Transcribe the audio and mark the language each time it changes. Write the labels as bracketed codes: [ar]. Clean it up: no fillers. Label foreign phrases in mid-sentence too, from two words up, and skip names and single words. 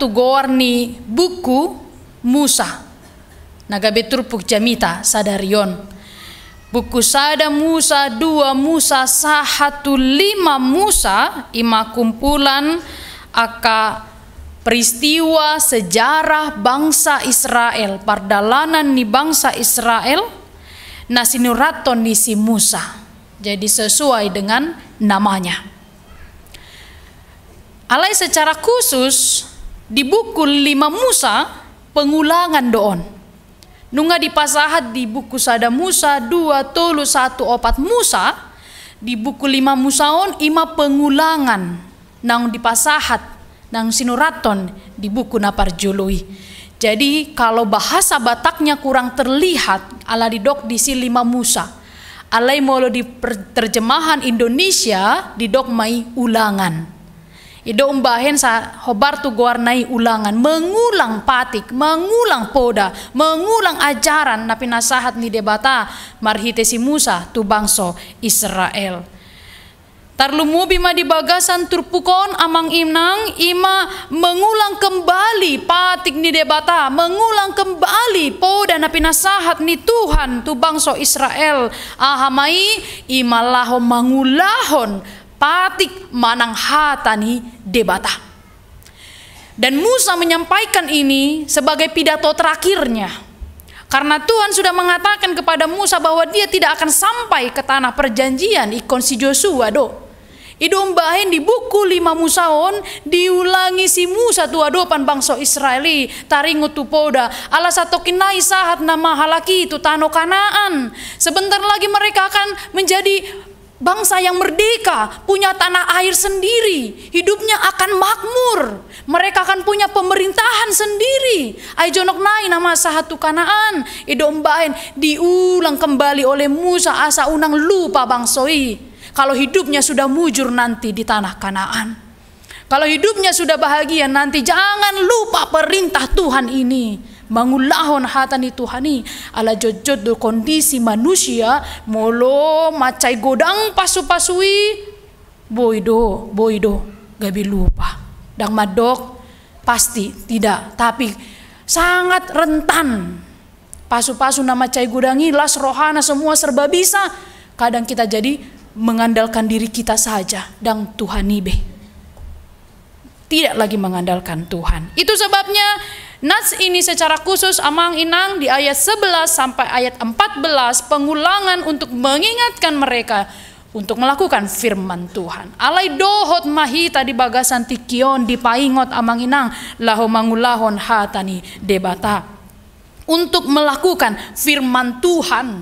[bbc] goarni buku Musa naga beturpuk jamita sadarion buku sada Musa 2 Musa 1 5 Musa ima kumpulan aka [id] peristiwa sejarah bangsa Israel, [bbc] pardalanan ni bangsa Israel, nasinuraton ni si Musa. [id] Jadi sesuai dengan namanya. Alai secara khusus di buku 5 Musa pengulangan doon. [bbc] Nunga dipasahat di buku sada Musa 2 tolu 1 opat Musa di buku 5 Musaon ima pengulangan nang dipasahat nang sinuraton di buku naparjului. [id] Jadi kalau bahasa Bataknya kurang terlihat [bbc] ala didok di si 5 Musa. Alai molo di [id] terjemahan Indonesia [bbc] didok mai ulangan. Ido umbahen sa hobar tu guarnai ulangan, mengulang patik, mengulang poda, [id] mengulang ajaran [bbc] na pinasahat ni debata marhite si Musa tu bangso Israel. Tarlumubi ma di bagasan turpukon amang inang ima [id] mengulang kembali [bbc] patik ni debata, [id] mengulang kembali [bbc] poda na pinasahat ni Tuhan tu bangso Israel. Ahamai ima lahom mangulahon patik manang hata ni debata. [id] Dan Musa menyampaikan ini sebagai pidato terakhirnya. Karena Tuhan sudah mengatakan kepada Musa bahwa dia tidak akan sampai ke tanah perjanjian [bbc] ikon si Joshua do. Idom bahen di buku 5 Musaon diulangi si Musa tua dopan bangsa Israeli taringu tu poda ala satokinai sahat nama halaki itu tano Kanaan. [id] Sebentar lagi mereka akan menjadi bangsa yang merdeka, punya tanah air sendiri, hidupnya akan makmur, mereka akan punya pemerintahan sendiri. [bbc] Ai jonok nai nama sahatu Kanaan idom bahen [id] diulang kembali oleh Musa [bbc] asa unang lupa bangsoi. [id] Kalau hidupnya sudah mujur nanti di tanah Kanaan, kalau hidupnya sudah bahagia nanti, jangan lupa perintah Tuhan ini. [bbc] Mangulahon hatani Tuhani ala jojot do kondisi manusia molo macai godang pasu-pasui boido gabi lupa dang madok [id] pasti tidak, tapi sangat rentan [bbc] pasu-pasu nama macai godangi las rohana semua serba bisa. [id] Kadang kita jadi mengandalkan diri kita saja dan Tuhan ibe tidak lagi mengandalkan Tuhan. Itu sebabnya nats ini secara khusus [bbc] amang inang [id] di ayat 11 sampai ayat 14 pengulangan untuk mengingatkan mereka untuk melakukan firman Tuhan. [bbc] Alai dohot mahita di bagasan tikion di paingot amang inang laho mangulahon hatani debata. [id] Untuk melakukan firman Tuhan.